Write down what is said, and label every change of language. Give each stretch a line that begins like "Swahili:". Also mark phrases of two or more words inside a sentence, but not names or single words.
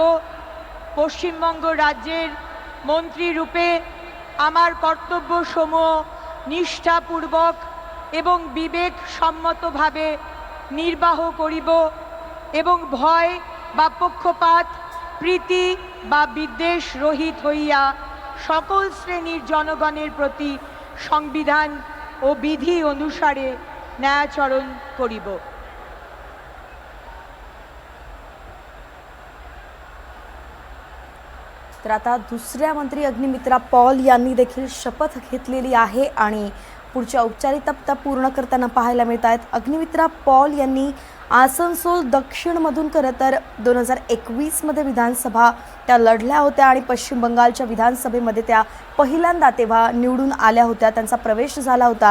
Bangla: পশ্চিমবঙ্গ রাজ্যের মন্ত্রী রূপে আমার কর্তব্যসমূহ নিষ্ঠাপূর্বক এবং বিবেক সম্মতভাবে নির্বাহ করিব এবং ভয় বা পক্ষপাত প্রীতি বা বিদ্বেষ রহিত হইয়া সকল শ্রেণীর জনগণের প্রতি সংবিধান ও বিধি অনুসারে ন্যায়াচরণ করিব।
Marathi: तर आता दुसऱ्या मंत्री अग्निमित्रा पॉल यांनी देखील शपथ घेतलेली आहे आणि पुढच्या औपचारिकता पूर्ण करताना पाहायला मिळत आहेत। अग्निमित्रा पॉल यांनी आसनसोल दक्षिणमधून खरं तर 2021 मध्ये विधानसभा त्या लढल्या होत्या आणि पश्चिम बंगालच्या विधानसभेमध्ये त्या पहिल्यांदा तेव्हा निवडून आल्या होत्या, त्यांचा प्रवेश झाला होता।